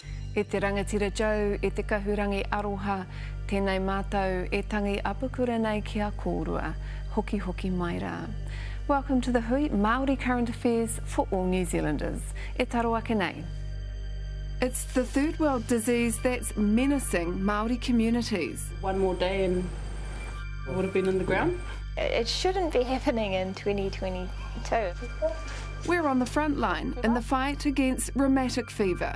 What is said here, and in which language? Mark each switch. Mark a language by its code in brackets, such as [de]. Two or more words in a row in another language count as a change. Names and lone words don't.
[mi] E te rangatira jau, e te kahurangi aroha, tēnei mātou e tangi apakura nei ki a kōrua, hoki hoki mai rā. [en] Welcome to the Hui Māori Current Affairs for all New Zealanders. [mi] E taro ake nei. [en] It's the third world disease that's menacing Māori communities. One more day and it would have been in the ground. It shouldn't be happening in 2022. We're on the front line in the fight against rheumatic fever.